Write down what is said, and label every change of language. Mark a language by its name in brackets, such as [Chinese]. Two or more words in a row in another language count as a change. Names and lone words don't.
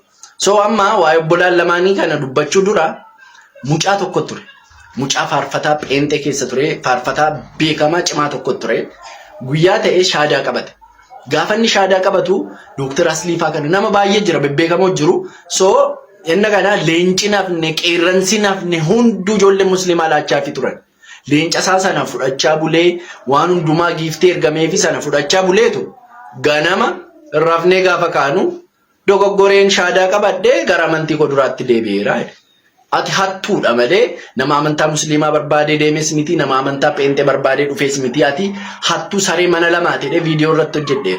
[Oromo] So amma waa'ee obbolaan lamaanii kana dubbachuu dura mucaa tokko ture. Mucaa faarfataa peentee keessa ture, faarfataa beekamaa cimaa tokko ture. Guyyaa ta'ee shaadaa qabate. Gaafa inni shaadaa qabatu Dr. Asliifaa kana nama baay'ee jira bebbeekamoo jiru. So inna kana leencinaaf ne qeerransinaaf ne hundu ijoollee musliimaa laachaa fi turan. Leenca isaa sana fudhachaa bulee waan hundumaa giiftee ergamee fi sana fudhachaa buleetu ganama rafnee gaafa kaanu dogoggoreen shaadaa qabadhee gara amantii koo duraatti deebi'eera. Ati hattuudha malee nama amantaa musliimaa barbaadee deemes miti nama amantaa peentee barbaadee dhufees miti ati hattuu saree mana lamaatidhe viidiyoo irratti hojjedheera.